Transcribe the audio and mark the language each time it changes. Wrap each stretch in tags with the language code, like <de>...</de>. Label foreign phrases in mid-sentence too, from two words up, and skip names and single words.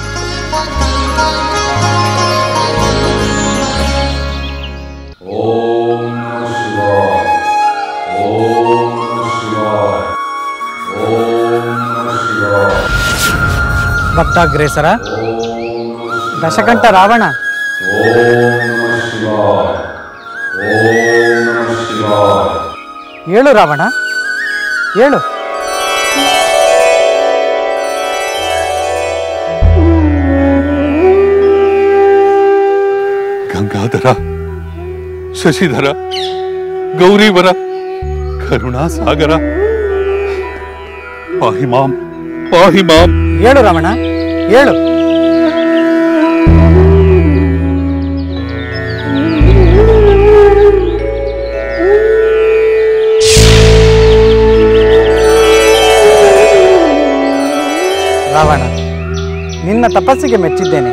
<kn>ಭಕ್ತಾಗ್ರೇಸರ, ದಶಕಂಠ ರಾವಣ, ಹೇಳು ರಾವಣ, ಹೇಳು.</kn> <sa>ಗಂಗಾಧರ, ಶಶಿಧರ, ಗೌರೀವರ, ಕರುಣಾಸಾಗರ, ಪಾಹಿ ಮಾಂ, ಪಾಹಿ ಮಾಂ.</sa> <kn>ಹೇಳು ರಾವಣ, ಹೇಳು. ರಾವಣ, ನಿನ್ನ ತಪಸ್ಸಿಗೆ ಮೆಚ್ಚಿದ್ದೇನೆ.</kn>